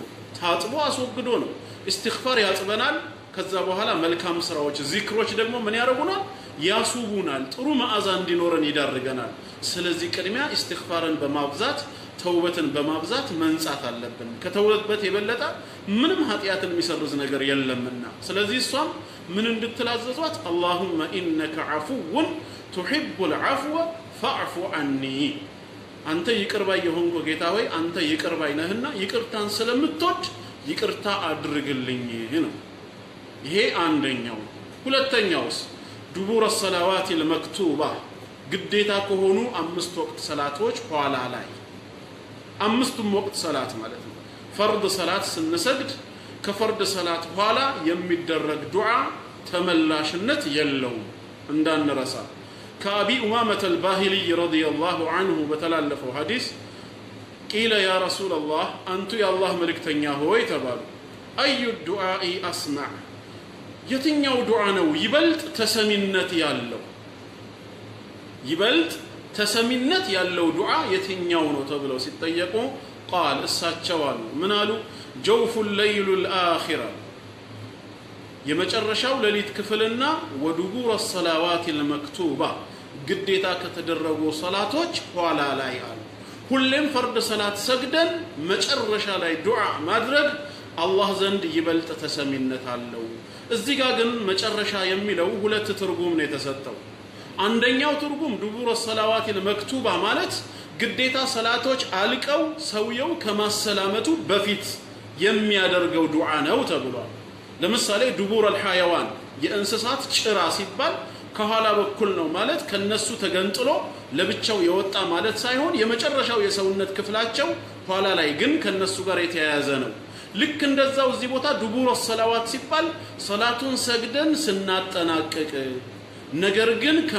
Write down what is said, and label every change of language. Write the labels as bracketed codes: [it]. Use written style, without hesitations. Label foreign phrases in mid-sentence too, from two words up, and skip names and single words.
[am] ታጥቦ አስወግዶ ነው ኢስቲግፋር ያጥበናል ከዛ በኋላ መልካም ስራዎች ዚክሮች ደግሞ ምን ያረጉናል ያሱቡናል ጥሩ መዓዛ እንዲኖረን ይዳርገናል ስለዚህ ቅድሚያ ኢስቲግፋርን በማብዛት ተውበትን በማብዛት መንጻት አለብን ከተውበት የበለጠ ምንም ኃጢያትን የሚሰርዝ ነገር የለምና ስለዚህ እሷም ምን እንድትላዘዟት [ar] اللهم انك عفو تحب العفو فاعف عني [am] አንተ ይቅር ባይ የሆንኩ ጌታ ሆይ አንተ ይቅር ባይ ነህና ይቅርታን ስለምትወድ ይቅርታ አድርግልኝ ነው ይሄ አንደኛው ሁለተኛውስ ዱቡር [ar] الصلوات المكتوبه [am] ግዴታ ከሆኑ 5 ወቅት ሰላቶች ኋላ ላይ 5ቱም ወቅት ሰላት ማለት ነው ፈርድ ሰላት ስንሰግድ ከፈርድ ሰላት ኋላ የሚደረግ ዱዓ ተመላሽነት የለውም እንዳንረሳ ከአቢ ኡማመተ [ar] الباهلي رضي الله عنه [am] በተላለፈው ሐዲስ [ar] قيل يا رسول الله انت يا الله [am] መልእክተኛ ሆይ ተባሉ [ar] اي الدعاء اسمع [am] የትኛው ዱዓ ነው ይበልጥ ተሰሚነት ያለው ይበልጥ ተሰሚነት ያለው ዱዓ የትኛው ነው ተብለው ሲጠየቁ قال እሳቸው አሉ ምን አሉ [ar] جوف الليل الاخره [am] የመጨረሻው ሌሊት ክፍልና ወዱቡር [ar] الصلوات المكتوبه [am] ግዴታ ከተደረጉ ሶላቶች ኋላ ላይ አሉ ሁሌም ፈርድ ሰላት ሰግደን መጨረሻ ላይ ዱዓ ማድረግ አላህ ዘንድ ይበልጥ ተሰሚነት አለው እዚህ ጋር ግን መጨረሻ የሚለው ሁለት ትርጉም ነው የተሰጠው አንደኛው ትርጉም ዱቡር [ar] الصلوات المكتوبه [am] ማለት ግዴታ ሰላቶች አልቀው ሰውየው ከማሰላመቱ በፊት የሚያደርገው ዱዓ ነው ተብሏል ለምሳሌ ዱቡር الحيوان የእንስሳት ጭራ ሲባል ከኋላ በኩል ነው ማለት ከነሱ ተገንጥሎ ለብቻው የወጣ ማለት ሳይሆን የመጨረሻው የሰውነት ክፍላቸው ኋላ ላይ ግን ከነሱ ጋር የተያያዘ ነው ልክ እንደዛው እዚህ ቦታ ዱቡር الصلوات ሲባል ሰላቱን ሰግደን ስናጠናቀቅ ነገር ግን